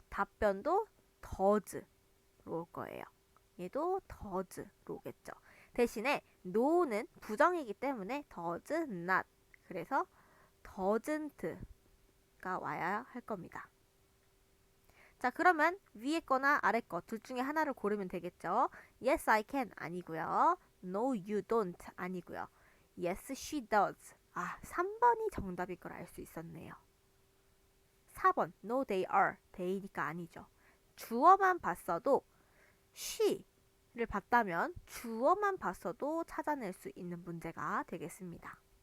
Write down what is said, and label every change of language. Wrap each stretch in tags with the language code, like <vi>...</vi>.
<ko>답변도 does로 올 거예요. 얘도 does로 오겠죠. 대신에 no는 부정이기 때문에 does not. 그래서 doesn't가 와야 할 겁니다. 자, 그러면 위에 거나 아래 거 둘 중에 하나를 고르면 되겠죠.</ko> <en>Yes, I can</en> <ko>아니고요.</ko> <en>No, you don't 아니고요. Yes, she does.</en> <ko>아, 3번이 정답일 걸 알 수 있었네요. 4번</ko> <en>No, they are.</en> <ko>they니까 아니죠. 주어만 봤어도 she를 봤다면 주어만 봤어도 찾아낼 수 있는 문제가 되겠습니다.</ko>